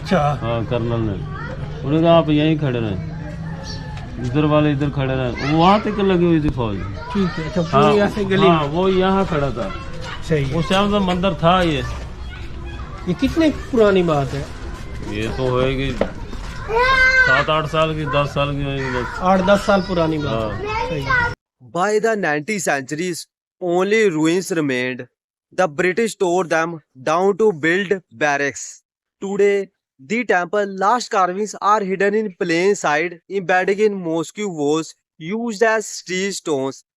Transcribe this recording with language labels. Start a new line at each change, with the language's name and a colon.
Hindi: अच्छा। हाँ, कर्नल ने। उन्होंने कहा आप यहीं खड़े रहे, इधर वाले इधर खड़े रहे। वहाँ तक लगी हुई थी फौज। ठीक है। अच्छा, पूरी ऐसे गली में? हाँ, वो यहाँ खड़ा था। सही है। उस टाइम तो मंदिर था ये कितने पुरानी बात है? ये तो होएगी 7-8 साल की, 10 साल की होएगी बस। 8-10 साल पुरानी बात हाँ। है। सही है।
English: By the 19th centuries, only ruins remained. The British tore them down to build barracks. Today, the temple last carvings are hidden in plain sight, embedded in mosque walls used as street stones.